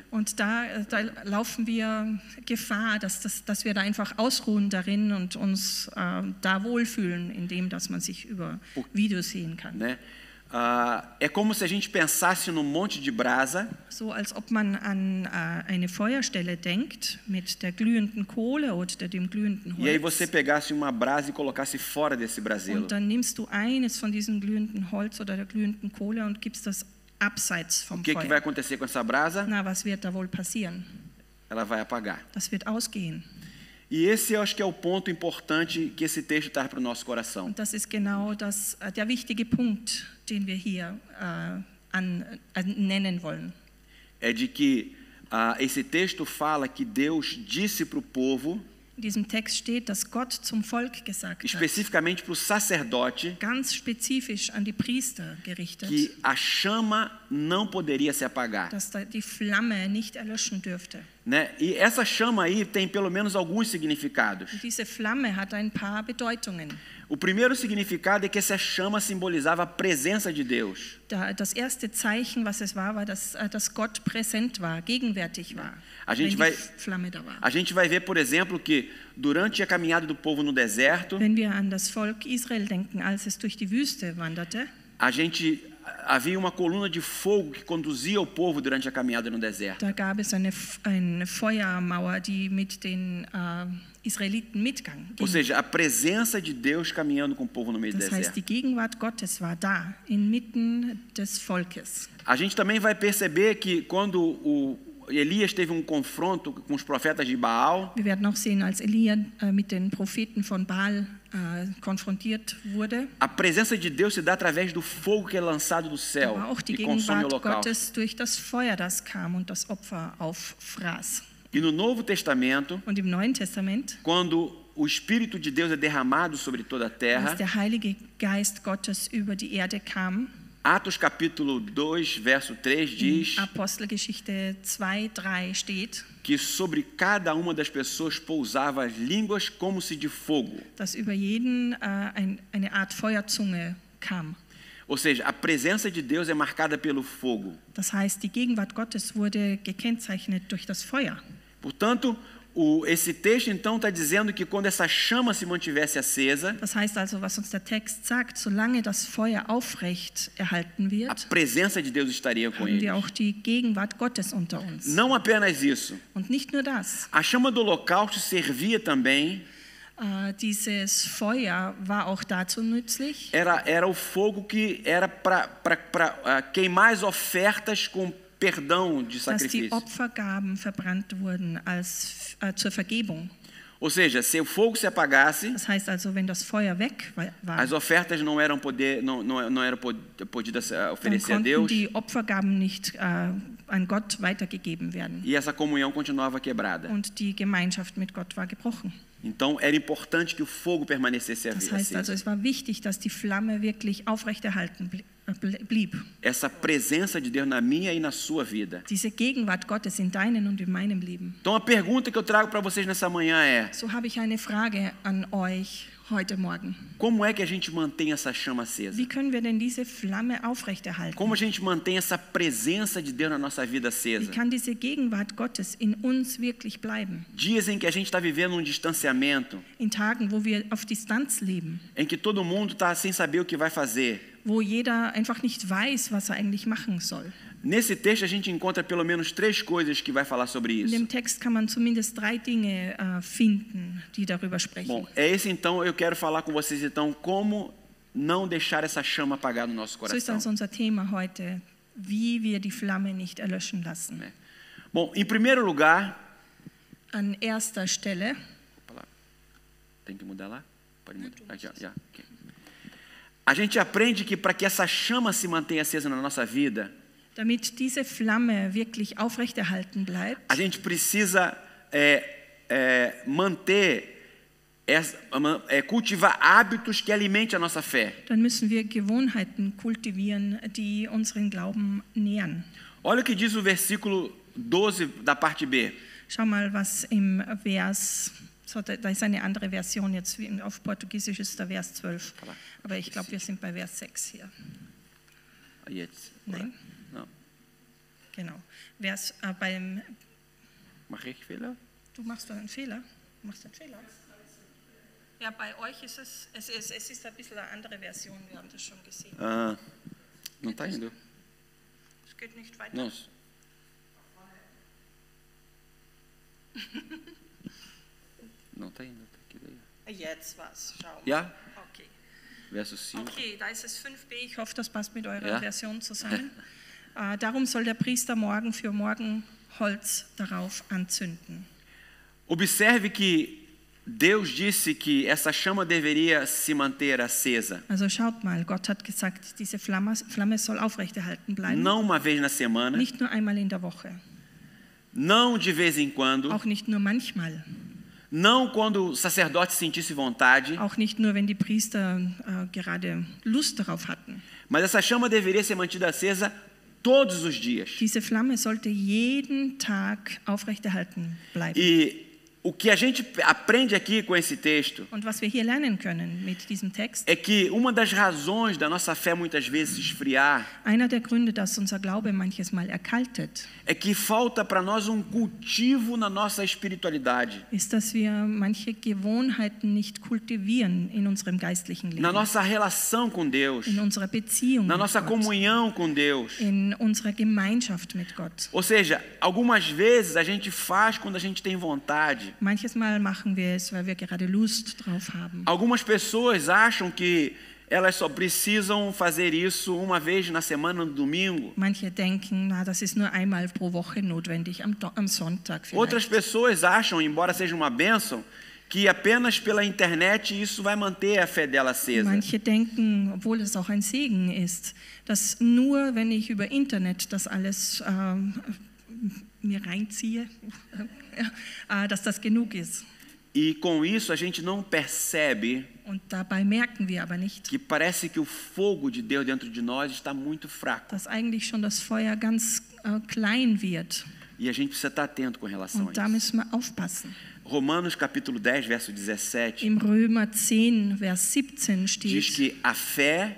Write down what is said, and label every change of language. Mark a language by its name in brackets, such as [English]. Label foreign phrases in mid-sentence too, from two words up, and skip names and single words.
[German] Und da laufen wir Gefahr, dass wir da einfach ausruhen darin und uns da wohlfühlen, indem dass man sich über Videos sehen kann. [Portuguese] Né? É como se a gente pensasse num monte de brasa [German] So als ob man an eine Feuerstelle denkt mit der glühenden Kohle oder dem glühenden [Portuguese] e aí você [German] Holz. [Portuguese] pegasse uma brasa e colocasse fora desse braseiro. [German] Und dann nimmst du eines von diesem glühenden Holz oder der glühenden Kohle und gibst das abseits vom [Portuguese] O que vai [German] Feuer. [Portuguese] acontecer com essa brasa? [German] Na, was wird da wohl passieren? [Portuguese] Ela vai apagar. [German] Das wird ausgehen. [Portuguese] E esse eu acho que é o ponto importante que esse texto traz para o nosso coração. [German] Und das ist genau der wichtige Punkt, den wir hier nennen wollen. [Portuguese] É de que esse texto fala que Deus disse para o povo, [German] In diesem Text steht, dass Gott zum Volk gesagt hat, [Portuguese] especificamente para o sacerdote, [German] ganz spezifisch an die Priester gerichtet, [Portuguese] que a chama não poderia se apagar. [German] dass da die Flamme nicht erlöschen dürfte. [Portuguese] Né? E essa chama aí tem pelo menos alguns significados. [German] Und diese Flamme hat ein paar Bedeutungen. [Portuguese] O primeiro significado é que essa chama simbolizava a presença de Deus. [German] Das erste Zeichen, was es war, dass Gott präsent war, gegenwärtig war, [Portuguese] A [German] wenn [Portuguese] gente [German] die [Portuguese] vai, [German] Flamme da war. [Portuguese] a gente vai ver, por exemplo, que durante a caminhada do povo no deserto, [German] Wenn wir an das Volk Israel denken, als es durch die Wüste wanderte, [Portuguese] havia uma coluna de fogo que conduzia o povo durante a caminhada no deserto. [German] da gab es eine Feuermauer, die mit den Israeliten mitgang. [Portuguese] Ou seja, a presença de Deus caminhando com o povo no meio do [German] Das heißt, die [Portuguese] deserto. [German] Gegenwart Gottes war da, inmitten des Volkes. [Portuguese] A gente também vai perceber que quando o Elias teve um confronto com os profetas de Baal, [German] Wir werden auch sehen, als Elia mit den Propheten von Baal konfrontiert wurde, [Portuguese] a presença de Deus se dá através do fogo que é lançado do [German] da [Portuguese] céu [German] war auch die [Portuguese] e consome o [German] Gegenwart [Portuguese] local. [German] Gottes durch das Feuer, das kam und das Opfer auffraß. [Portuguese] E no Novo Testamento, [German] Und im Neuen Testament, [Portuguese] quando o Espírito de Deus é derramado sobre toda a terra, [German] als der Heilige Geist Gottes über die Erde kam, [Portuguese] Atos capítulo 2, verso 3 diz [German] Apostelgeschichte 2,3 steht, [Portuguese] que sobre cada uma das pessoas pousava as línguas como se de fogo. [German] dass über jeden eine Art Feuerzunge kam. [Portuguese] Ou seja, a presença de Deus é marcada pelo fogo. [German] Das heißt, die Gegenwart Gottes wurde gekennzeichnet durch das Feuer. [Portuguese] Portanto, esse texto então está dizendo que quando essa chama se mantivesse acesa, [German] Das heißt also, was uns der Text sagt, solange das Feuer aufrecht erhalten [Portuguese] a [German] wird, [Portuguese] presença de Deus estaria com [German] haben [Portuguese] eles. [German] wir auch die Gegenwart Gottes unter uns. [Portuguese] Não apenas isso. [German] Und nicht nur das. [Portuguese] A chama do holocausto servia também, [German] Dieses Feuer war auch dazu nützlich, [Portuguese] era o fogo que era para queimar as ofertas com perdão de [German] dass die [Portuguese] sacrifício. [German] Opfergaben verbrannt wurden zur Vergebung. [Portuguese] Ou seja, se o fogo se apagasse, [German] Das heißt also, wenn das Feuer weg war, [Portuguese] as ofertas não eram podidas [German] dann [Portuguese] oferecer a [German] konnten [Portuguese] Deus [German] die Opfergaben nicht an Gott weitergegeben werden. [Portuguese] e essa comunhão continuava quebrada. [German] Und die Gemeinschaft mit Gott war gebrochen. [Portuguese] Então era importante que o fogo permanecesse [German] Das heißt also, [Portuguese] acesa. [German] es war wichtig, dass die Flamme wirklich aufrechterhalten blieb. [Portuguese] Essa presença de Deus na minha e na sua vida. [German] Diese Gegenwart Gottes in deinem und in meinem Leben. [Portuguese] Então a pergunta que eu trago para vocês nessa manhã é: [German] So habe ich eine Frage an euch heute Morgen. [Portuguese] como é que a gente mantém essa chama acesa? [German] Wie können wir denn diese Flamme aufrechterhalten? [Portuguese] Como a gente mantém essa presença de Deus na nossa vida [German] Wie [Portuguese] acesa? [German] kann diese Gegenwart Gottes in uns wirklich bleiben? [Portuguese] Dias em que a gente está vivendo um distanciamento, [German] In Tagen, wo wir auf Distanz leben, [Portuguese] em que todo mundo está sem saber o que vai fazer. [German] wo jeder einfach nicht weiß, was er eigentlich machen soll. [Portuguese] Nesse texto a gente encontra pelo menos 3 coisas que vai falar sobre [German] In [Portuguese] isso. [German] dem Text kann man zumindest 3 Dinge finden, die darüber sprechen. [Portuguese] Bom, é esse então, eu quero falar com vocês então como não deixar essa chama apagar no nosso [German] So ist [Portuguese] coração. [German] also unser Thema heute, wie wir die Flamme nicht erlöschen lassen. [Portuguese] Bom, em primeiro lugar, [German] An erster Stelle, [Portuguese] opa lá. Tem que mudar lá? Pode mudar. Aqui, ó, já, ok. A gente aprende que para que essa chama se mantenha acesa na nossa vida, [German] damit diese Flamme wirklich aufrechterhalten bleibt, [Portuguese] a gente precisa cultivar hábitos que alimentem a nossa fé. [German] dann müssen wir Gewohnheiten kultivieren, die unseren Glauben nähern. [Portuguese] Olha o que diz o versículo 12 da parte B. [German] Schau mal, was im Vers, so, da ist eine andere Version jetzt, auf Portugiesisch ist der Vers 12, aber ich glaube, wir sind bei Vers 6 hier. Jetzt. Nein, [Portuguese] Não. [German] genau. Mache ich Fehler? Du machst einen Fehler. Ja, bei euch ist es ist ein bisschen eine andere Version, wir haben das schon gesehen. [Portuguese] Ah, não está indo. [German] Es geht nicht weiter. [Portuguese] Não. Não está indo. Tá aqui daí. [German] Jetzt was, schau mal. Ja? Okay. [Portuguese] Verso 5. [German] Okay, da ist es 5b. Ich hoffe, das passt mit eurer Ja. Version zusammen. Darum soll der Priester morgen für morgen Holz darauf anzünden. [Portuguese] Observe que Deus disse que essa chama deveria se manter acesa. [German] Also schaut mal, Gott hat gesagt, diese Flamme soll aufrechterhalten bleiben. [Portuguese] Não uma vez na semana, [German] Nicht nur einmal in der Woche, [Portuguese] não de vez em quando, [German] auch nicht nur manchmal, [Portuguese] não quando o sacerdote sentisse vontade, [German] auch nicht nur, wenn die Priester gerade Lust darauf hatten. [Portuguese] mas essa chama deveria ser mantida acesa todos os dias. [German] Diese Flamme sollte jeden Tag aufrechterhalten bleiben. [Portuguese] E o que a gente aprende aqui com esse texto [German] Und was wir hier lernen können mit diesem Text, [Portuguese] é que uma das razões da nossa fé muitas vezes esfriar [German] einer der Gründe, dass unser Glaube manches Mal erkaltet, [Portuguese] é que falta para nós cultivo na nossa espiritualidade, [German] ist, dass wir manche Gewohnheiten nicht kultivieren in unserem geistlichen Leben, [Portuguese] na nossa relação com Deus, [German] in unserer Beziehung [Portuguese] na [German] mit [Portuguese] nossa [German] Gott, [Portuguese] comunhão com Deus. [German] in unserer Gemeinschaft mit Gott. [Portuguese] Ou seja, algumas vezes a gente faz quando a gente tem vontade. [German] Manches Mal machen wir es, weil wir gerade Lust drauf haben. [Portuguese] Algumas pessoas acham que elas só precisam fazer isso uma vez na semana, no domingo. [German] Manche denken, na, das ist nur einmal pro Woche notwendig, am Sonntag [Portuguese] Outras [German] vielleicht. [Portuguese] pessoas acham, embora seja uma bênção, que apenas pela internet isso vai manter a fé dela acesa. [German] Manche denken, obwohl es auch ein Segen ist, dass nur, wenn ich über Internet das alles mir reinziehe, dass das genug ist. [Portuguese] E com isso a gente não percebe [German] Und dabei merken wir aber nicht, [Portuguese] que parece que o fogo de Deus dentro de nós está muito fraco. [German] dass eigentlich schon das Feuer ganz klein wird. [Portuguese] E a gente precisa estar atento com relação [German] Und [Portuguese] a [German] da [Portuguese] isso. [German] müssen wir aufpassen. [Portuguese] Romanos capítulo 10, verso 17, [German] Im Römer 10, Vers 17 [Portuguese] diz [German] steht, [Portuguese] que a fé